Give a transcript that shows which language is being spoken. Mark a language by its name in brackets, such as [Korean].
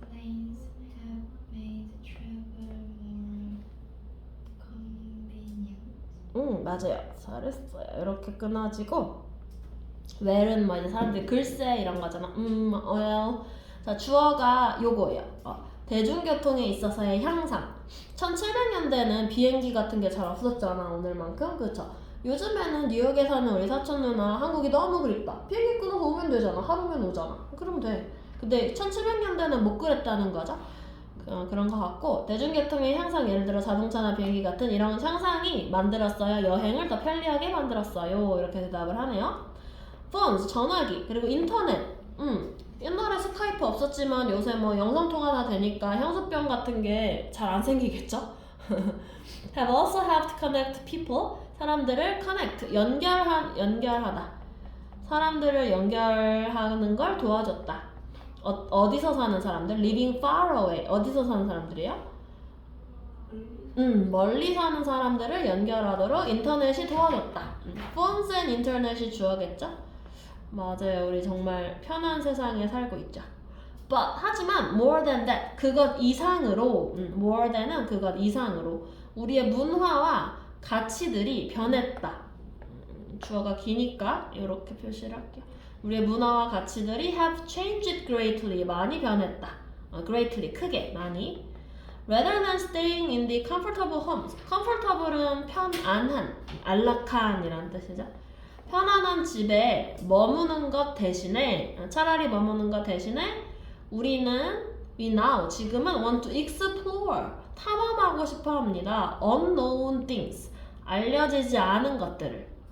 [English] have made travel more convenient. [Korean] 맞아요. 잘했어요. 이렇게 끊어지고, well은 이제 사람들이 글쎄 이런 거잖아. well. 자, 주어가 요거예요. 대중교통에 있어서의 향상. 1700년대는 비행기 같은 게 잘 없었잖아, 오늘만큼. 그쵸? 요즘에는 뉴욕에 사는 우리 사촌 누나 한국이 너무 그립다. 비행기 끊어서 오면 되잖아. 하루면 오잖아. 그러면 돼. 근데 1700년대는 못 그랬다는 거죠. 그런 것 같고, 대중교통의 향상, 예를 들어 자동차나 비행기 같은 이런 향상이 만들었어요. 여행을 더 편리하게 만들었어요. 이렇게 대답을 하네요. phones, 전화기, 그리고 인터넷. 옛날에 스카이프 없었지만 요새 영상통화나 되니까 향수병 같은 게 잘 안 생기겠죠? [English] have also helped connect people. [Korean] 사람들을 connect, 연결하다. 사람들을 연결하는 걸 도와줬다. 어디서 사는 사람들? [English] living far away. [Korean] 어디서 사는 사람들이에요? 멀리 사는 사람들을 연결하도록 인터넷이 도와줬다. [English] phones and internet이 [Korean] 주어겠죠? 맞아요. 우리 정말 편한 세상에 살고 있죠. [English] But [Korean] 하지만 [English] more than that, [Korean] 그것 이상으로, [English] more than은 [Korean] 그것 이상으로 우리의 문화와 가치들이 변했다. 주어가 기니까 이렇게 표시를 할게요. 우리의 문화와 가치들이 [English] have changed greatly, [Korean] 많이 변했다. greatly, 크게, 많이. [English] Rather than staying in the comfortable homes. [Korean] comfortable은 편안한, 안락한이라는 뜻이죠. 편안한 집에 머무는 것 대신에, 차라리 머무는 것 대신에 우리는 [English] we now, [Korean] 지금은 [English] want to explore, [Korean] 탐험하고 싶어 합니다. [English] unknown things, [Korean] 알려지지 않은 것들을.